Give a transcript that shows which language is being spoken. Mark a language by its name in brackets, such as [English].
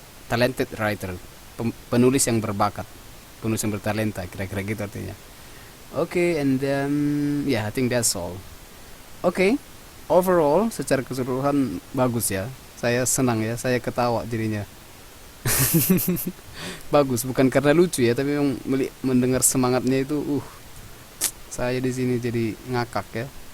[English] Talented writer, [Indonesian] penulis yang berbakat, penulis yang bertalenta, kira-kira gitu artinya. [English] Oke, and then yeah, I think that's all. [Indonesian] Oke, overall secara keseluruhan bagus ya. Saya senang ya, saya ketawa jadinya. Bagus, bukan karena lucu ya, tapi memang mendengar semangatnya itu saya di sini jadi ngakak ya.